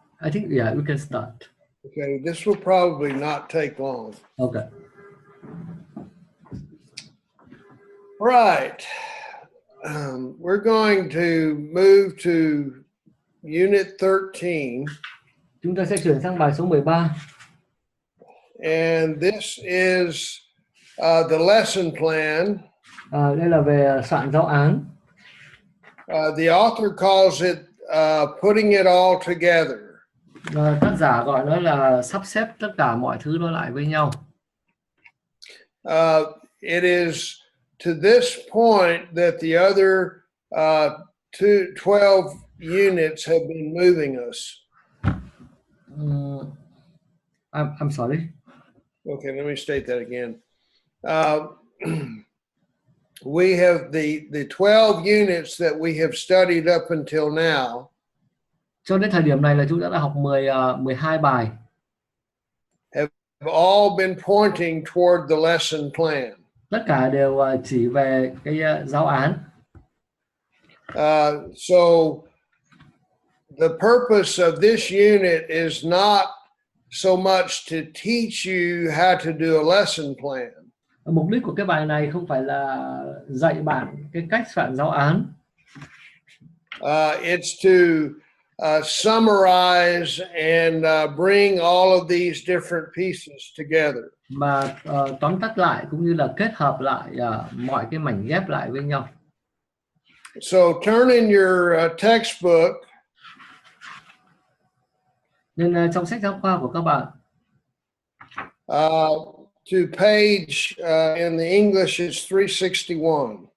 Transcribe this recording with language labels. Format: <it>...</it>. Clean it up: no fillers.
<en>I think yeah, we can start. okay, this will probably not take long. Okay. Right. We're going to move to Unit 13.</en> <vi>Chúng ta sẽ chuyển sang bài số 13.</vi> <en>And this is the lesson plan.</en> <vi>Đây là về soạn giáo án.</vi> <en>The author calls it putting it all together.</en> <vi>Tác giả gọi nó là sắp xếp tất cả mọi thứ đó lại với nhau.</vi> <en>It is to this point that the other 12 units have been moving us. I'm sorry. Okay, let me state that again. We have the 12 units that we have studied up until now.</en> <vi>Cho đến thời điểm này là chúng ta đã học 12 bài.</vi> <en>Have all been pointing toward the lesson plan.</en> <vi>Tất cả đều chỉ về cái giáo án.</vi> <en>So the purpose of this unit is not so much to teach you how to do a lesson plan.</en> <vi>Mục đích của cái bài này không phải là dạy bạn cái cách soạn giáo án.</vi> <en>It's to summarize and bring all of these different pieces together.</en> <vi>Mà tóm tắt lại cũng như là kết hợp lại mọi cái mảnh ghép lại với nhau.</vi> <en>So turn in your textbook.</en> <vi>Nên trong sách giáo khoa của các bạn.</vi> <en>To page in the English is 361.</en>